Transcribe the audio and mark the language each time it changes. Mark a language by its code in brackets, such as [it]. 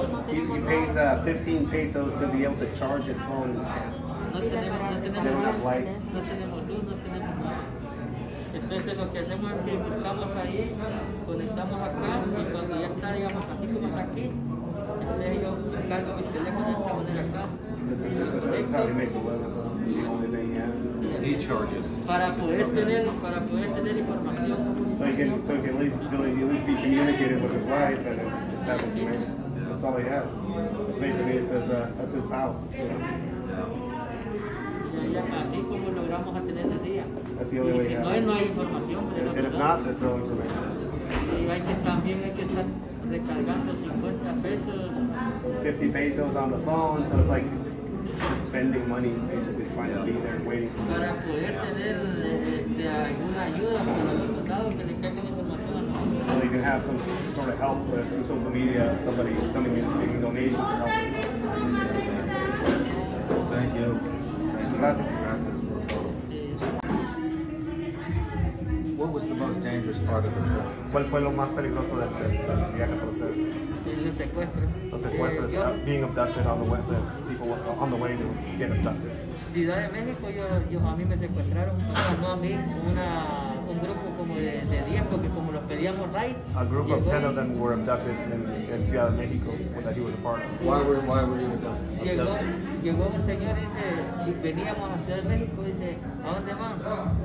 [en] He pays 15 pesos to be able to charge his phone in the camp. [es] No tenemos light. No tenemos luz, no tenemos nada. Entonces lo que hacemos es que buscamos ahí, conectamos acá y cuando ya está, digamos, así como está aquí, entonces yo cargo mis teléfonos de esta manera acá. [en] This is how he makes a living, so this is the only thing he has. He charges. [es] Para poder tener información. [en] So he can at least be communicated with his wife and just have information. That's all he has. It's basically, it says that's his house. [es] Así como logramos a tener el día. [en] That's the only way he has. [es] No hay información. [en] And if not, there's no information. [es] Y también hay que estar recargando 50 pesos. [en] 50 pesos on the phone, so it's like it's spending money, basically trying to be there waiting for [es] para poder tener alguna ayuda para los soldados que le caigan información a nosotros. [en] So you can have some sort of help through social media, somebody coming in making donations to help. Thank you. [es] Gracias. [en] What was the most dangerous part of the trip? [es] ¿Cuál fue lo más peligroso del viaje para ustedes? Los secuestros. Los secuestros, [en] being abducted on the way, people on the way to get abducted. [es] Ciudad de México, a mí me secuestraron, no a mí, un grupo como de 10, porque como los pedíamos right. [en] A group of 10 of them were abducted in Ciudad de México that he was a part of. Why were you abducted? [es] Llegó un señor y veníamos a Ciudad de México, dice, ¿a dónde van?